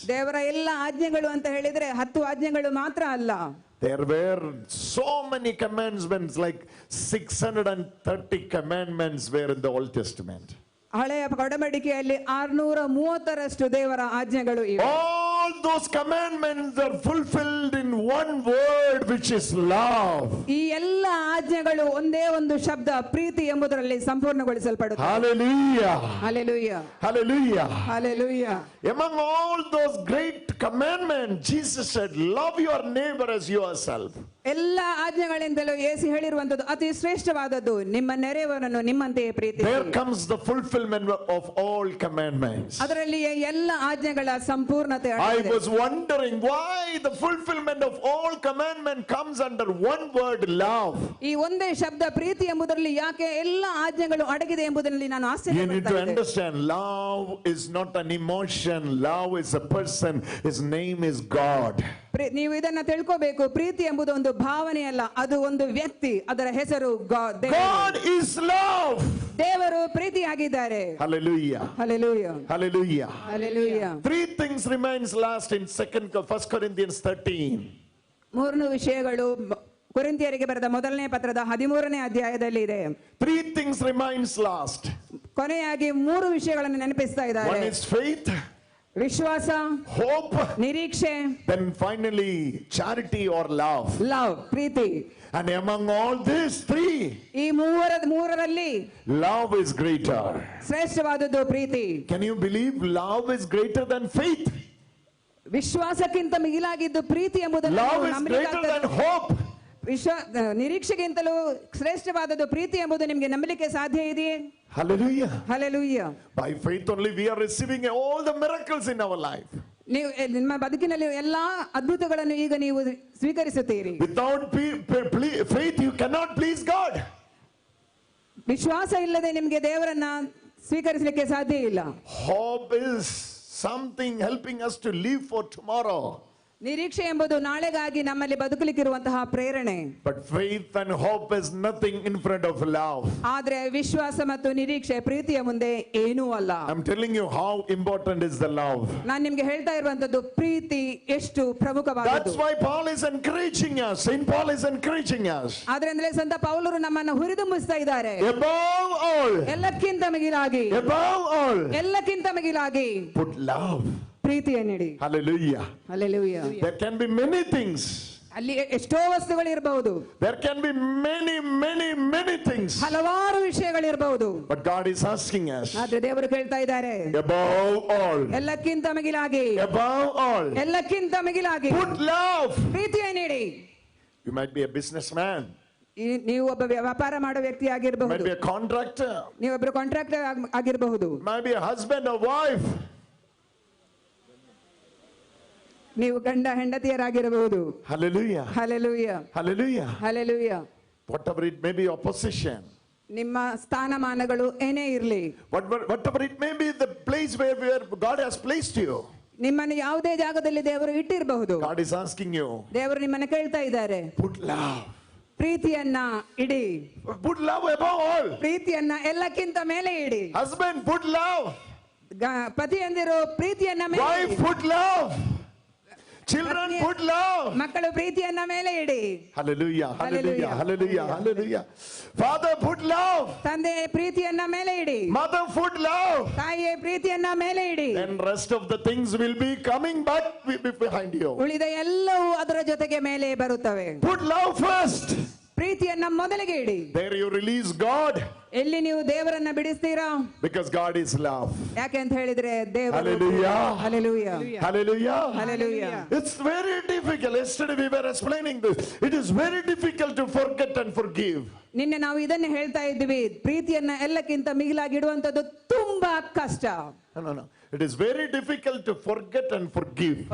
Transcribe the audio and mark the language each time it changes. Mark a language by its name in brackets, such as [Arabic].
[Kannada] ದೇವರ ಎಲ್ಲ ಆಜ್ಞೆಗಳು ಅಂತ ಹೇಳಿದ್ರೆ 10 ಆಜ್ಞೆಗಳು ಮಾತ್ರ ಅಲ್ಲ. [English] There were so many commandments, like 630 commandments were in the Old Testament. [Kannada] ಹಳೆಯ ಒಡಂಬಡಿಕೆಯಲ್ಲಿ 630ರಷ್ಟು ದೇವರ ಆಜ್ಞೆಗಳು ಇವೆ. [English] All those commandments are fulfilled in one word which is love. [Kannada] ಈ ಎಲ್ಲ ಆಜ್ಞೆಗಳು ಒಂದೇ ಒಂದು ಶಬ್ದ ಪ್ರೀತಿ ಎಂಬುದರಲ್ಲಿ ಸಂಪೂರ್ಣಗೊಳಿಸಲ್ಪಡುತ್ತದೆ. [English] Hallelujah. Hallelujah. Hallelujah. Hallelujah. Among all those great commandments, Jesus said, love your neighbor as yourself. [Kannada] ಎಲ್ಲ ಆಜ್ಞೆಗಳಿಂದಲೂ ಯೇಸು ಹೇಳಿರುವಂತದ್ದು ಅತಿ ಶ್ರೇಷ್ಠವಾದದ್ದು, ನಿಮ್ಮ ನೆರೆಯವರನ್ನು ನಿಮ್ಮಂತೆಯೇ ಪ್ರೀತಿಸಿ. [English] There comes the fulfillment of all commandments. [Kannada] ಅದರಲ್ಲಿ ಎಲ್ಲ ಆಜ್ಞೆಗಳ ಸಂಪೂರ್ಣತೆ [English] I [Kannada] ಅಡಗಿದೆ. [English] was wondering why the fulfillment of all commandment comes under one word, love. [Kannada] ಈ ಒಂದೇ ಶಬ್ದ ಪ್ರೀತಿ ಎಂಬುದರಲ್ಲಿ ಯಾಕೆ ಎಲ್ಲ ಆಜ್ಞೆಗಳು ಅಡಗಿದೆ ಎಂಬುದರಲ್ಲಿ ನಾನು [English] You need to [Kannada] ಆಶ್ಚರ್ಯ. [English] understand, love is not an emotion. Love is a person. His name is God. [Kannada] ನೀವು ಇದನ್ನ ತಿಳ್ಕೋಬೇಕು. ಪ್ರೀತಿ ಎಂಬುದು ಒಂದು ಭಾವನೆ ಅಲ್ಲ, ಅದು ಒಂದು ವ್ಯಕ್ತಿ, ಅದರ ಹೆಸರು [English] God is love. [Kannada] ದೇವರು ಪ್ರೀತಿಯಾಗಿದ್ದಾರೆ. [English] Hallelujah. Hallelujah. Hallelujah. Hallelujah. Three things remains last in 1 Corinthians 13. [Kannada] ಮೂರು ವಿಷಯಗಳು ಕೊರಿಂಥಿಯರಿಗೆ ಬರೆದ ಮೊದಲನೇ ಪತ್ರದ 13ನೇ ಅಧ್ಯಾಯದಲ್ಲಿ ಇದೆ. [English] Three things remains last. [Kannada] ಕೊನೆಯಾಗಿ ಮೂರು ವಿಷಯಗಳನ್ನು ನೆನಪಿಸ್ತಾ [English] One [Kannada] ಇದ್ದಾರೆ. [English] is faith, [Kannada] ವಿಶ್ವಾಸ, [English] hope, [Kannada] ನಿರೀಕ್ಷೆ, [English] then finally charity or love. [Kannada] Love, Preethi. [English] And among all these three, [Kannada] ಈ ಮೂರರಲ್ಲಿ [English] love is greater. [Kannada] ಶ್ರೇಷ್ಠವಾದದ್ದು ಪ್ರೀತಿ. [English] Can you believe love is greater than faith? [Kannada] ವಿಶ್ವಾಸಕ್ಕಿಂತ ಮಿಗಿಲಾಗಿದ್ದು ಪ್ರೀತಿ ಎಂಬುದನ್ನು [English] Love [Kannada] ನೀವು [English] is greater than [Kannada] ನಂಬಲಿಕ್ಕಾಗ್ತದೆ. [English] hope. [Kannada] ನಿರೀಕ್ಷೆಗಿಂತಲೂ ಶ್ರೇಷ್ಠವಾದದ್ದು ಪ್ರೀತಿ ಎಂಬುದು ನಿಮಗೆ ನಂಬಲಿಕ್ಕೆ ಸಾಧ್ಯ ಇದೆಯೇ? [English] Hallelujah. Hallelujah. By faith only we are receiving all the miracles in our life. [Kannada] ನೀವು ನಿಮ್ಮ ಬದುಕಿನಲ್ಲಿ ಎಲ್ಲಾ ಅದ್ಭುತಗಳನ್ನು ಈಗ ನೀವು ಸ್ವೀಕರಿಸುತ್ತೀರಿ. [English] Without faith you cannot please God. [Kannada] ವಿಶ್ವಾಸ ಇಲ್ಲದೆ ನಿಮಗೆ ದೇವರನ್ನ ಸ್ವೀಕರಿಸಲಿಕ್ಕೆ ಸಾಧ್ಯ ಇಲ್ಲ. [English] Hope is something helping us to live for tomorrow. [Kannada] ನಿರೀಕ್ಷೆ ಎಂಬುದು ನಾಳೆಗಾಗಿ ನಮ್ಮಲ್ಲಿ ಬದುಕಲಿಕ್ಕಿರುವಂತಹ ಪ್ರೇರಣೆ. [English] But faith and hope is nothing in front of love. [Kannada] ಆದ್ರೆ ವಿಶ್ವಾಸ ಮತ್ತು ನಿರೀಕ್ಷೆ ಪ್ರೀತಿಯ ಮುಂದೆ ಏನೂ ಅಲ್ಲ. [English] I'm telling you how important is the love. [Kannada] ನಾನು ನಿಮಗೆ ಹೇಳ್ತಾ ಇರುವಂತದ್ದು ಪ್ರೀತಿ ಎಷ್ಟು ಪ್ರಮುಖವಾದದ್ದು. [English] That's why Paul is encouraging us. Saint Paul is encouraging us. [Kannada] ಆದ್ರಿಂದಲೇ ಸಂತ ಪೌಲರು ನಮ್ಮನ್ನು ಹುರಿದುಂಬಿಸ್ತಾ ಇದ್ದಾರೆ. [English] Above all, [Kannada] ಎಲ್ಲಕ್ಕಿಂತ ಮಿಗಿಲಾಗಿ, [English] above all, [Kannada] ಎಲ್ಲಕ್ಕಿಂತ ಮಿಗಿಲಾಗಿ [English] put love. [Kannada] ಪ್ರೀತಿಯನ್ನಿಡಿ. [English] Hallelujah. Hallelujah. There can be many things. [Kannada] ಅಲ್ಲಿ ಎಷ್ಟೋ ವಸ್ತುಗಳು ಇರಬಹುದು. [English] There can be many things. [Kannada] ಹಲವಾರು ವಿಷಯಗಳಿರಬಹುದು. [English] But God is asking us, [Kannada] ಆದ್ರೆ ದೇವರು ಕೇಳ್ತಾ ಇದ್ದಾರೆ, [English] above all, [Kannada] ಎಲ್ಲಕ್ಕಿಂತ ಮಿಗಿಲಾಗಿ, [English] above all, [Kannada] ಎಲ್ಲಕ್ಕಿಂತ ಮಿಗಿಲಾಗಿ [English] put love. [Kannada] ಪ್ರೀತಿಯನ್ನಿಡಿ. [English] You might be a businessman. [Kannada] ನೀವು ಒಬ್ಬ ವ್ಯಾಪಾರ ಮಾಡೋ ವ್ಯಕ್ತಿ [English] You might [Kannada] ಆಗಿರಬಹುದು. [English] be a contractor. [Kannada] ನೀವೊಬ್ಬರು ಕಾಂಟ್ರಾಕ್ಟರ್ ಆಗಿರಬಹುದು. [English] You might be a husband or wife. [Kannada] ನೀವು ಗಂಡ ಹೆಂಡತಿಯರಾಗಿರಬಹುದು. [English] Hallelujah. Hallelujah. Hallelujah. Hallelujah. Whatever it may be, your position. [Kannada] ನಿಮ್ಮ ಸ್ಥಾನಮಾನಗಳು ಏನೇ ಇರಲಿ, [English] Whatever it may be, the place where God has placed you. [Kannada] ನಿಮ್ಮನ್ನು ಯಾವುದೇ ಜಾಗದಲ್ಲಿ ದೇವರು ಇಟ್ಟಿರಬಹುದು. [English] God is asking you, [Kannada] ದೇವರು ನಿಮ್ಮನ್ನು ಕೇಳ್ತಾ ಇದ್ದಾರೆ, [English] put love. [Kannada] ಪ್ರೀತಿಯನ್ನ ಇಡಿ. [English] Put love above all. [Kannada] ಪ್ರೀತಿಯನ್ನ ಎಲ್ಲಕ್ಕಿಂತ ಮೇಲೆ ಇಡಿ. [English] Husband, put love. [Kannada] ಪತಿಯಂದಿರು ಪ್ರೀತಿಯನ್ನ ಮೇಲೆ [English] Wife, [Kannada] ಇಡಿ. [English] put love. Children, put love. [Kannada] ಮಕ್ಕಳು ಪ್ರೀತಿಯನ್ನ ಮೇಲೆ ಇಡಿ. [English] Hallelujah. Hallelujah. Hallelujah. Hallelujah. Hallelujah. Father, put love. [Kannada] ತಂದೆ ಪ್ರೀತಿಯನ್ನ ಮೇಲೆ ಇಡಿ. [English] Mother, put love. [Kannada] ತಾಯಿಯ ಪ್ರೀತಿಯನ್ನ ಮೇಲೆ ಇಡಿ. [English] Then rest of the things will be coming back behind you. [Kannada] ಉಳಿದ ಎಲ್ಲವೂ ಅದರ ಜೊತೆಗೆ ಮೇಲೆ ಬರುತ್ತವೆ. [English] Put love first. [Kannada] ಪ್ರೀತಿಯನ್ನ ಮೊದಲಿಗೆ ಇಡಿ. [English] There you release God. [Kannada] ಎಲ್ಲಿ ನೀವು ದೇವರನ್ನ ಬಿಡಿಸ್ತೀರಾ? [English] Because God is love. [Kannada] ಯಾಕೆ ಅಂತ ಹೇಳಿದ್ರೆ ದೇವರು. [English] Hallelujah. Hallelujah. Hallelujah. Hallelujah. It's very difficult. Yesterday we were explaining this. It is very difficult to forget and forgive. [Kannada] ನಿನ್ನೆ ನಾವು ಇದನ್ನೇ ಹೇಳ್ತಾ ಇದ್ವಿ, ಪ್ರೀತಿಯನ್ನ ಎಲ್ಲಕ್ಕಿಂತ ಮಿಗಿಲಾಗಿ ಇಡುವಂತದ್ದು ತುಂಬಾ ಕಷ್ಟ. [English] No. It is very difficult to forget and forgive.